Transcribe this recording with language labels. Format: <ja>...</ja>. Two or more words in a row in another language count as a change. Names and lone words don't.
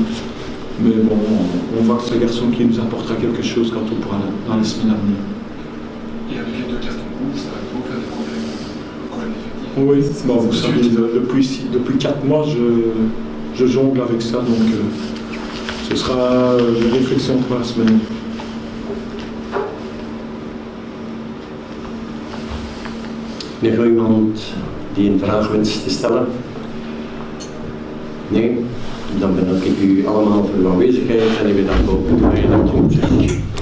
<fr>Mais bon, on voit que c'est un garçon qui nous apportera quelque chose quand on pourra dans les semaines à venir. Et avec les 2 cartons rouges, ça va beaucoup faire des problèmes effectifs. Oui, bon, vous savez, depuis 4 mois, je jongle avec ça, donc ce sera une réflexion pour la semaine.</fr> <nl>Meneer nog iemand die een vraag wenst te stellen? Nee? Dan bedank ik u allemaal voor uw aanwezigheid en ik bedank ook de</nl>